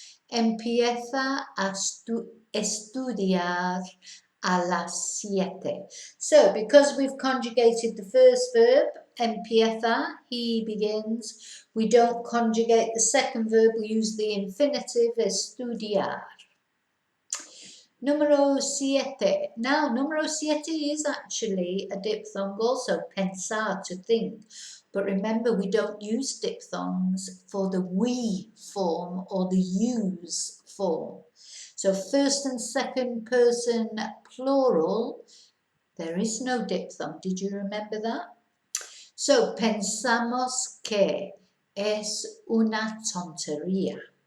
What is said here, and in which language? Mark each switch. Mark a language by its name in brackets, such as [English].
[Spanish] Empieza a estudiar a las 7. [English] So because we've conjugated the first verb, empieza, he begins, we don't conjugate the second verb, we use the infinitive, estudiar. Número 7. Now, número 7 is actually a diphthong also, pensar, to think. But remember, we don't use diphthongs for the we form or the use form. So first and second person plural, there is no diphthong. Did you remember that? [Spanish] So pensamos que es una tontería.